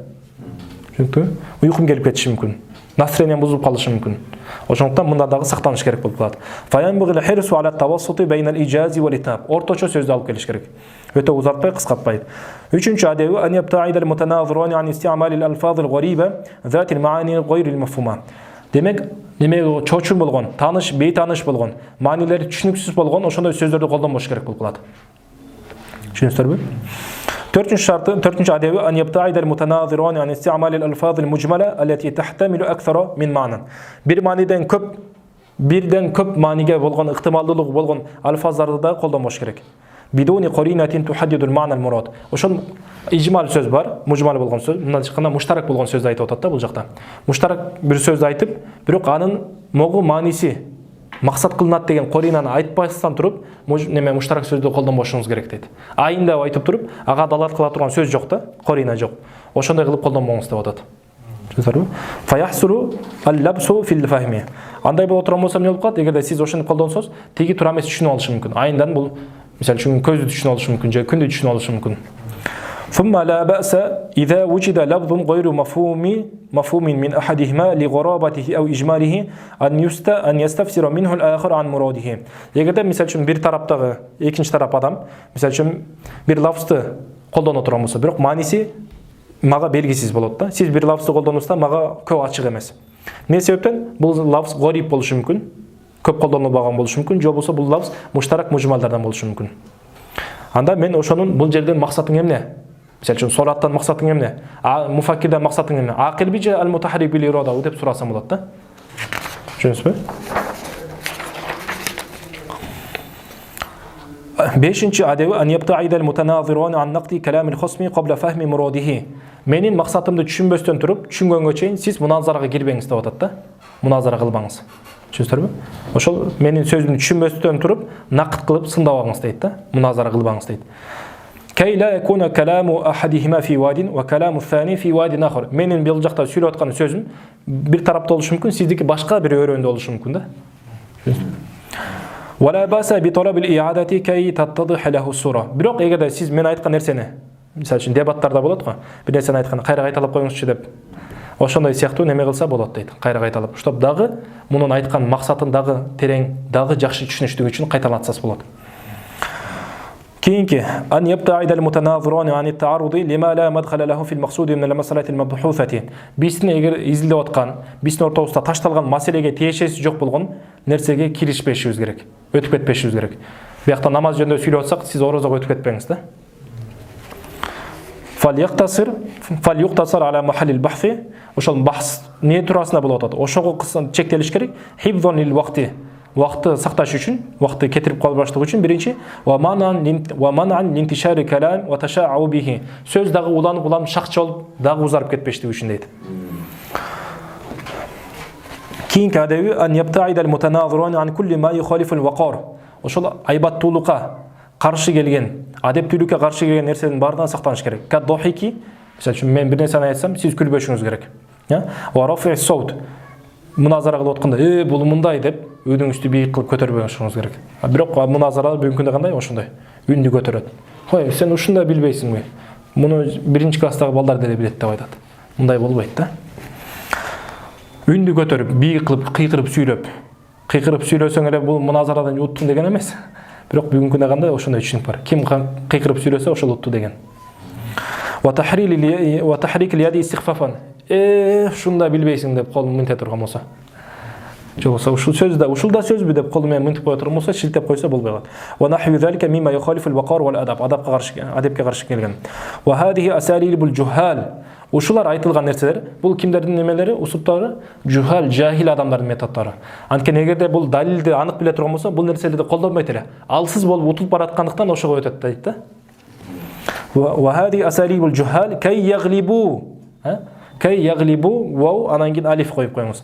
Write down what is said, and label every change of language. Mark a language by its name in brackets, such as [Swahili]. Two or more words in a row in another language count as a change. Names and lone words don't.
[Kyrgyz] Түшүнүктүбү? Уйкум келип кетиши мүмкүн. Настроением бузулуп калышы мүмкүн. Ошондуктан мында дагы сактаныш керек болуп калат. [Arabic] فينبغي الحرص على التوسط بين الإيجاز والإطناب. [Kyrgyz] Орточо сөздү алып келиш керек. Өтө узартпай, кыскартпай. Үчүнчү адеби [Arabic] أن يبتعد المتناظرون عن استعمال الألفاظ الغريبة ذات المعاني غير المفهومة. [Kyrgyz] Демек, чочун болгон, таныш, бейтаныш болгон, маанилери түшүнүксүз болгон ошондой сөздөрдү колдонбош керек болуп калат. Түшүнүңүздөрбү? Төртүнчү адеби [Arabic] أن يبتعد المتناظرون عن استعمال الألفاظ المجملة التي تحتمل أكثر من معنى. [Kyrgyz] Бирден көп мааниге болгон ыктымалдуулугу болгон алфаздарды да колдонбош керек. [Arabic] بدون قرينة تحدد المعنى المراد. [Kyrgyz] Ошон ижмал сөз бар, мужмал болгон сөз, мындан чыкканда муштарак болгон сөздү айтып атат да бул жакта. Муштарак бир сөздү айтып, бирок анын могу мааниси максат кылынат деген коринаны айтпастан туруп, муштарак сөздү колдонбошуңуз керек дейт. Айында айтып туруп, ага далат кыла турган сөз жок да, корина жок. Ошондой кылып колдонбоңуз деп атат. [Arabic] Түшүнүңүздөрбү? فيحصل اللبس في الفهم. [Kyrgyz] Андай боло турган болсо эмне болуп калат? Эгерде сиз ошону колдонсоңуз, теги туура эмес түшүнүп алышы мүмкүн. Айындан бул мисалы үчүн көздү түшүнүп алышы мүмкүн, же күндү түшүнүп алышы мүмкүн. [Arabic] ثم لا بأس إذا وجد لفظ غير مفهوم من أحدهما لغرابته أو إجماله أن يستفسر منه الآخر عن مراده. [Kyrgyz] Эгерде мисалы үчүн бир тараптагы экинчи тарап адам мисалы үчүн бир лафзды колдоно турган болсо, бирок мааниси мага белгисиз болот да. Сиз бир лафзды колдонуңузда мага көп ачык эмес. Эмне себептен? Бул лафз горип болушу мүмкүн, көп колдонулбаган болушу мүмкүн, же болбосо бул лафз муштарак мужмалдардан болушу мүмкүн. Анда мен ошонун бул жерден максатың эмне? Мисалы үчүн сураттан максатың эмне? Муфаккирден максатың эмне? [Arabic] عاقل بي المتحرك بالإرادة [Kyrgyz] деп сурасам болот да. Түшүнүңүзбү? Бешинчи адеби [Arabic] أن يبتعد المتناظرون عن نقد كلام الخصم قبل فهم مراده. [Kyrgyz] Менин максатымды түшүнбөстөн туруп, түшүнгөнгө чейин сиз муназарага кирбеңиз деп атат да. Муназара кылбаңыз. Түшүнүңүздөрбү? Ошол менин сөзүмдү түшүнбөстөн туруп, накыт кылып сындабаңыз дейт да. Муназара кылбаңыз дейт. [Arabic] كي لا يكون كلام أحدهما في واد وكلام الثاني في واد آخر. [Kyrgyz] Менин бул жакта сүйлөп аткан сөзүм бир тарапта болушу мүмкүн, сиздики башка бир өрөөндө болушу мүмкүн да. [Arabic] ولا بأس بطلب الإعادة كي تتضح له الصورة. [Kyrgyz] Бирок эгерде сиз мен айткан нерсени, мисалы үчүн дебаттарда болот го, бир нерсени айтканда кайра кайталап коюңузчу деп. Ошондой сыяктуу неме кылса болот дейт. Кайра кайталап, чтоб дагы мунун айткан максатын дагы терең, дагы жакшы түшүнүштүгү үчүн кайталатсас болот. [Arabic] Кийинки أن يبتعد المتناظرون عن التعرض لما لا مدخل له في المقصود من المسألة المبحوثة. [Kyrgyz] Биздин эгер изилдеп аткан, биздин ортобузда ташталган маселеге тиешеси жок болгон нерсеге киришпешибиз керек. Өтүп кетпешибиз керек. Биякта намаз жөнүндө сүйлөп атсак, сиз орозого өтүп кетпеңиз да. [Arabic] فليقتصر على محل البحث. [Kyrgyz] Ошол бахс не туурасында болуп атат. Ошого чектелиш керек. [Arabic] حفظا للوقت. [Kyrgyz] Вакытты сакташ үчүн, вакытты кетирип калбаштык үчүн биринчи [Arabic] ومنعا لانتشار الكلام والتشعب به. [Kyrgyz] Сөз дагы уланып шакча болуп, дагы узарып кетпештиги үчүн дейт. Кийинки адеби [Arabic] أن يبتعد المتناظرون عن كل ما يخالف الوقار. [Kyrgyz] Ошол айбаттуулукка каршы келген, адептүүлүккө каршы келген нерсенин баарынан сактаныш керек. Каддохики, мисалы үчүн мен бир нерсени айтсам, сиз күлбөшүңүз керек. [Arabic] ورفع الصوت. [Kyrgyz] Муназара кылып атканда, бул мындай деп үдүңүздү бийик кылып көтөрбөй чыгыңыз керек. Бирок муназара бүгүнкү күндө кандай ошондой. Үндү көтөрөт. Кой, сен ушунда билбейсиңби? Муну 1-класстагы балдар деле билет деп айтат. Мындай болбойт да. Үндү көтөрүп, бийик кылып, кыйкырып сүйлөсөң эле бул муназарадан уттун деген эмес. Бирок бүгүнкү күндө кандай ошондой түшүнүк бар. Ким кыйкырып сүйлөсө ошол утту деген. [Arabic] وتحريك اليد استخفافا. [Kyrgyz] Ушунда билбейсиң деп колун мынте турган болсо. Же болсо ушул ушулда сөзбү деп колу менен мынтип кое турган болсо, шилтеп койсо болбой калат. [Arabic] ونحو ذلك مما يخالف الوقار والأدب. [Kyrgyz] Адапка каршы, адепке каршы келген. [Arabic] وهذه أساليب الجهال. [Kyrgyz] Ушулар айтылган нерселер, бул кимдердин немелери, усуптары, жухал, жахил адамдардын методдору. Анткени эгерде бул далилди анык биле турган болсо, бул нерселерди колдонбойт эле. Алсыз болуп утулуп бараткандыктан ошого өтөт дейт да. [Arabic] وهذه أساليب الجهال كي يغلبوا [Kyrgyz] вау анан кийин алиф коюп коюңуз.